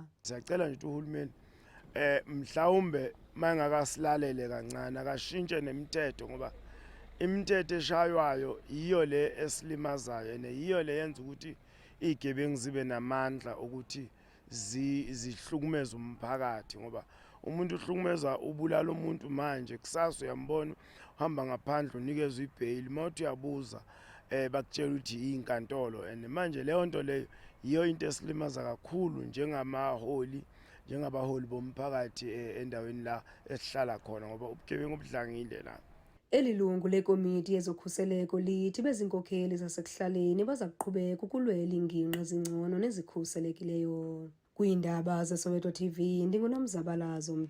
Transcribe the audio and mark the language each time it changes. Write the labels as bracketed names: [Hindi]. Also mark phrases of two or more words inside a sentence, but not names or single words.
[Zulu] Siyacela nje uhulumeni mhlawumbe mangakasilalele kancane akashintshe nemithetho, ngoba imithetho eshaywayo yiyo le esilimazayo yiyo le yenza ukuthi izigebengu zibe namandla ukuthi zihlukumeze umphakathi, ngoba umuntu uhlukumeza ubulala umuntu manje kusasa uyambona uhamba ngaphandle unikezwe ibhayili, mawuthi uyabuza bakutshela ukuthi inkantolo. And manje leyo nto leyo yiyo into esilimaza kakhulu njengabaholi bomphakathi endaweni la esihlala khona, ngoba ubugebengu obudlangile la. [Xhosa] Eli lungu lekomiti yezokhuseleko lithi bezinkokheli zasekuhlaleni baza kuqhubeka ukulwela iingingqi ezingcono nezikhuselekileyo. Kwiindaba zeSoweto TV, ndinguNomzabalazo Mntu.